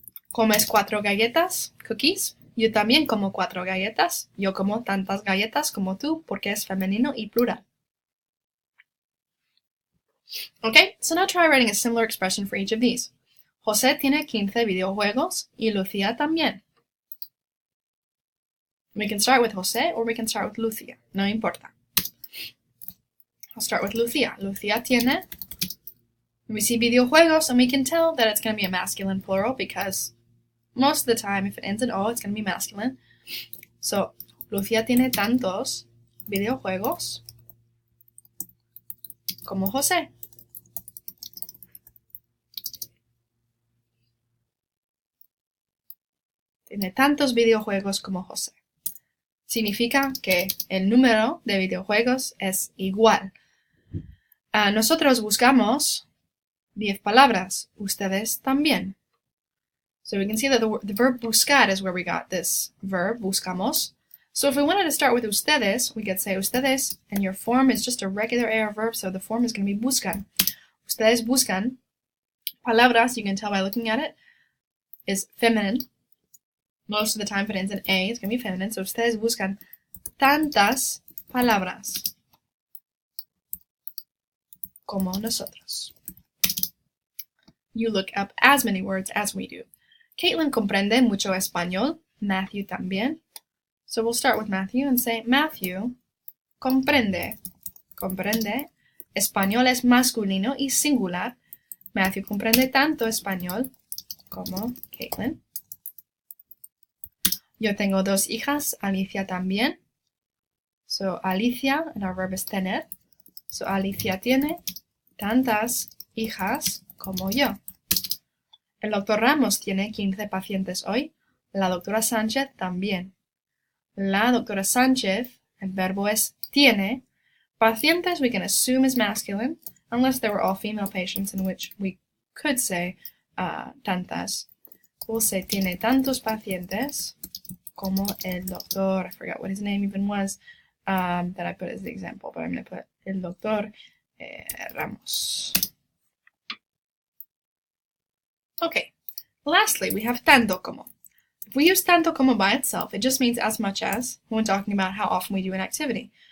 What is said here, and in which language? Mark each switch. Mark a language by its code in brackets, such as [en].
[es] ¿Comes 4 galletas? [en] Cookies. [es] Yo también como 4 galletas. Yo como tantas galletas como tú porque es femenino y plural. [en] Okay, so now try writing a similar expression for each of these. [es] José tiene 15 videojuegos y Lucía también. [en] We can start with José or we can start with Lucía. [es] No importa. [en] I'll start with Lucía. [es] Lucía tiene. [en] We see videojuegos and we can tell that it's going to be a masculine plural because most of the time if it ends in O, it's going to be masculine. [es] So, Lucía tiene tantos videojuegos como José. Tiene tantos videojuegos como José. Significa que el número de videojuegos es igual. Nosotros buscamos 10 palabras. Ustedes también. [en] So we can see that the verb buscar is where we got this verb, buscamos. So if we wanted to start with ustedes, we could say ustedes, and your form is just a regular AR verb, so the form is going to be buscan. [es] Ustedes buscan. [en] Palabras, you can tell by looking at it, is feminine. Most of the time, if it ends in A, it's going to be feminine. [es] So ustedes buscan tantas palabras como nosotros. [en] You look up as many words as we do. [es] Caitlin comprende mucho español. Matthew también. [en] So we'll start with Matthew and say, Matthew comprende. [es] Comprende. Español es masculino y singular. Matthew comprende tanto español como Caitlin. Yo tengo 2 hijas. Alicia también. [en] So Alicia, and our verb is tener. [es] So Alicia tiene tantas hijas como yo. El doctor Ramos tiene 15 pacientes hoy. La doctora Sánchez también. La doctora Sánchez, el verbo es tiene. [en] Pacientes we can assume is masculine, unless they were all female patients, in which we could say tantas. We'll say [es] tiene tantos pacientes como el doctor. [en] I forgot what his name even was that I put as the example, but I'm going to put el doctor Ramos. Okay, lastly, we have tanto como. If we use tanto como by itself, it just means as much as when talking about how often we do an activity.